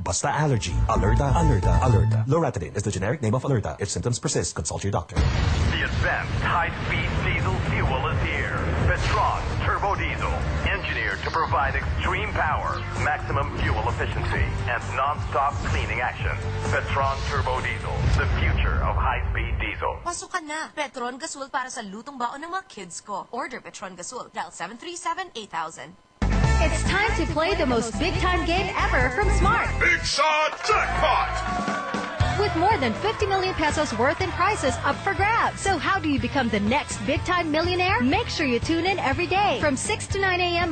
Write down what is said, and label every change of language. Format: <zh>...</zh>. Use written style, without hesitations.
<en>Basta allergy. Alerta. Loratadine is the generic name of Alerta. If symptoms persist, consult your doctor. The advanced high-speed diesel fuel is here. Petron Turbo Diesel. Engineered to provide extreme power, maximum fuel efficiency, and non-stop cleaning action. Petron Turbo Diesel, the future of high-speed diesel.</en> <tl>Pasok ka na! Petron Gasol para sa lutong baon ng mga kids ko.</tl> <en>Order Petron Gasol, dial 737-8000. It's time to play the most big-time game ever from Smart. Big Shot Jackpot! With more than 50 million pesos worth in prizes up for grabs. So how do you become the next big-time millionaire? Make sure you tune in every day from 6 to 9 a.m.</en>